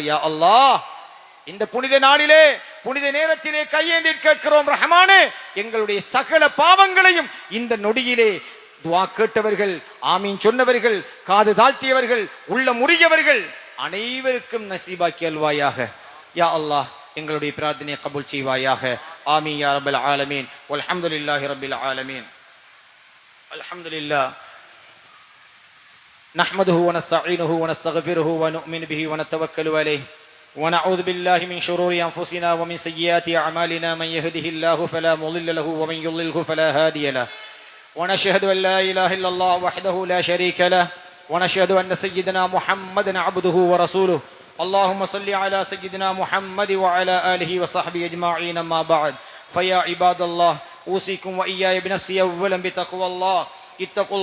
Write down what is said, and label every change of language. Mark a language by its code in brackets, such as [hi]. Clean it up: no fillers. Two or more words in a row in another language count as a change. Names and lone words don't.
[ar] يا الله, [ta] இந்த புனித நாளிலே புனித நேரத்திலே கையேந்தி கேட்கிறோம் ரஹ்மானே, எங்களுடைய சகல பாவங்களையும் இந்த நொடியிலே துஆ கேட்டவர்கள், ஆமீன் சொன்னவர்கள், காது தாழ்த்தியவர்கள், உள்ள முறியவர்கள் அனைவருக்கும் நசீபாக்கி அல்வாயாக. [ar] يا الله, [ta] எங்களுடைய பிரார்த்தனையை கபூல் செய்வாயாக. [ar] آمين يا رب العالمين والحمد لله رب العالمين. الحمد لله نحمده ونستعينه ونستغفره ونؤمن به ونتوكل عليه ونعوذ بالله من شرور أنفسنا ومن سيئات أعمالنا من يهده الله فلا مضل له ومن يضلله فلا هادي له ونشهد أن لا إله إلا الله وحده لا شريك له ونشهد أن سيدنا محمدا عبده ورسوله اللهم صل على سيدنا محمد وعلى آله وصحبه أجمعين ما بعد فيا عباد الله أوصيكم وإياي بنفسي أولا بتقوى الله اتقوا